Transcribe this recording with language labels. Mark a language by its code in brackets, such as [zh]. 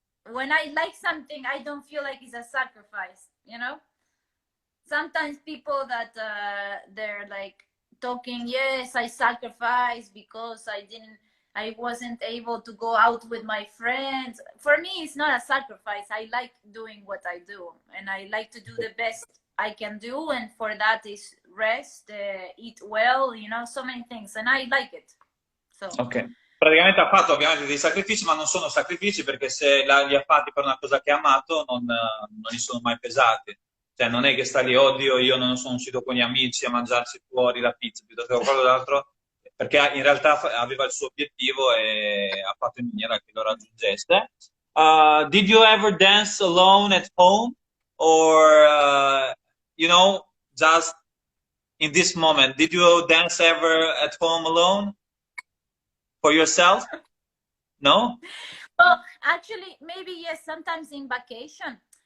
[en] When I like something, I don't feel like it's a sacrifice, Sometimes people that they're like talking, yes, I sacrificed because I wasn't able to go out with my friends. For me, it's not a sacrifice. I like doing what I do, and I like to do the best I can do, and for that is rest, eat well, so many things, and I like it. So. Okay. [it] Praticamente ha fatto ovviamente dei sacrifici, ma non sono sacrifici perché se li ha fatti per una cosa che ha amato non gli sono mai pesati. Cioè non è che sta lì, oddio, io non sono uscito con gli amici a mangiarsi fuori la pizza piuttosto che qualcos'altro, perché in realtà aveva il suo obiettivo e ha fatto in maniera che lo raggiungesse. [en] Did you ever dance alone at home, or just in this moment? Did you dance ever at home alone? For yourself? No? Well, actually, maybe yes, sometimes in vacation.